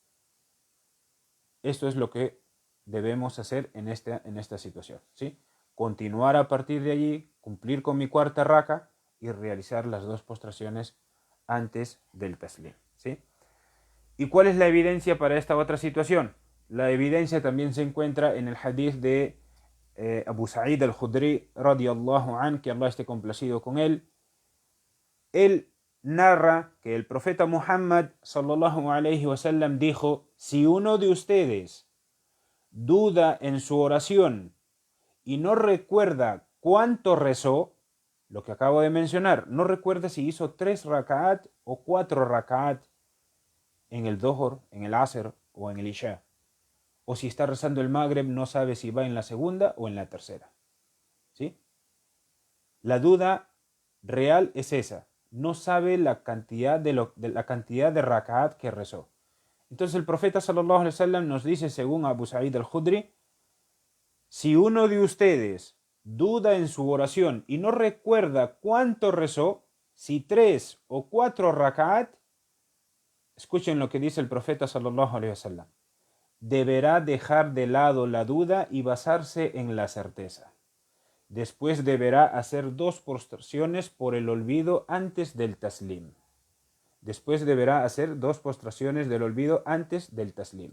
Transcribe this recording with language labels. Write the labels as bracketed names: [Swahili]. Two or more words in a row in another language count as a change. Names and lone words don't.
[Spanish] Esto es lo que debemos hacer en esta situación, ¿sí? Continuar a partir de allí, cumplir con mi cuarta raka y realizar las 2 postraciones antes del taslim, ¿sí? ¿Y cuál es la evidencia para esta otra situación? La evidencia también se encuentra en el hadith de Abu Sa'id al-Khudri [Arabic] رضي الله عن, [Spanish] que Allah esté complacido con él. Él narra que el profeta Muhammad [Arabic] صلى الله عليه وسلم [Spanish] dijo: si uno de ustedes duda en su oración y no recuerda cuánto rezó, lo que acabo de mencionar, no recuerda si hizo 3 rak'at o 4 rak'at en el Dhuhr, en el Asr o en el Isha, o si está rezando el Maghrib, no sabe si va en la segunda o en la tercera, ¿sí? La duda real es esa, no sabe la cantidad de rak'at que rezó. Entonces el profeta [Arabic] صلى الله عليه وسلم [Spanish] nos dice, según Abu Sa'id al-Khudri, si uno de ustedes duda en su oración y no recuerda cuánto rezó, si 3 o 4 rak'at, escuchen lo que dice el profeta [Arabic] صلى الله عليه وسلم, [Spanish] deberá dejar de lado la duda y basarse en la certeza. Después deberá hacer 2 postraciones por el olvido antes del taslim. Después deberá hacer 2 postraciones del olvido antes del taslim.